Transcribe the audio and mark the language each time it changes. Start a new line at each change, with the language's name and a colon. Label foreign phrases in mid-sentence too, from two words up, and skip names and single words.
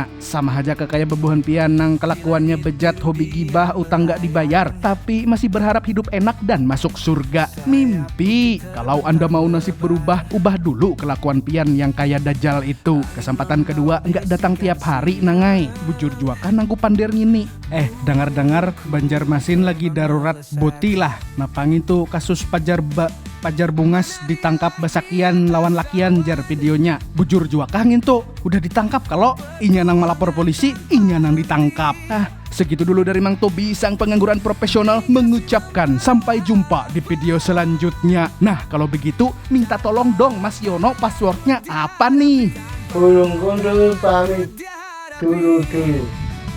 Banjar: Sama aja kayak bebuhan pianang, kelakuannya bejat, hobi gibah, utang gak dibayar, tapi masih berharap hidup enak dan masuk surga. Mimpi.
Indonesian: Kalau Anda mau nasib berubah, ubah dulu kelakuan pian yang kayak Dajjal itu. Kesempatan kedua nggak datang tiap hari nangai,
Banjar: bujur jua kan aku pandir ngini. Dengar-dengar Banjarmasin lagi darurat boti lah. Napangin tuh kasus Pajar Bungas ditangkap basakian lawan lakian jar videonya. Bujur jua kangin tuh udah ditangkap, kalau inya nang melapor polisi, inya nang ditangkap.
Indonesian: Segitu dulu dari Mang Tobi, sang pengangguran profesional, mengucapkan sampai jumpa di video selanjutnya. Nah, kalau begitu minta tolong dong Mas Yono, passwordnya apa nih? Burung gundul pamit dulu.